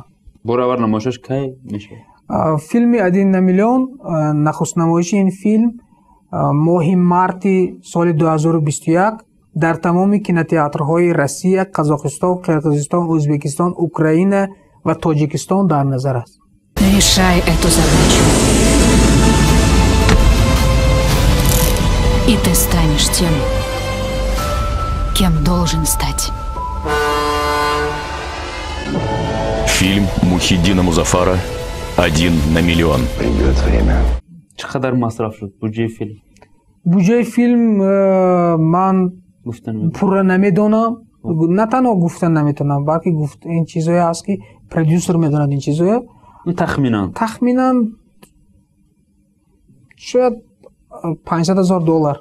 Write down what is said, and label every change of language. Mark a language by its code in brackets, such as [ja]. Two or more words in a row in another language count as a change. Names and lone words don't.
[fa] برابر نمایشش کی میشه؟ فیلم ادین نمیلیون نخست نمایش این فیلم ماه مارت سال 2021 در تمام کینوتئاترهای روسیه، قزاقستان، قرقیزستان، ازبکستان، اوکراین و تاجیکستان در نظر است. [ru] Решай эту задачу. И ты станешь тем, кем должен стать. Фильм Мухиддина Музафара «Один на миллион». Придет время. [fa] چقدر مصرف شد بودجه فیلم؟ بودجه فیلم من پورا نمیدونم، نه تنها گفتن نمیتونم بلکه گفت این چیزایی هست که پرودیوسر میدوند. این چیزایی تخمینا شاید $500,000.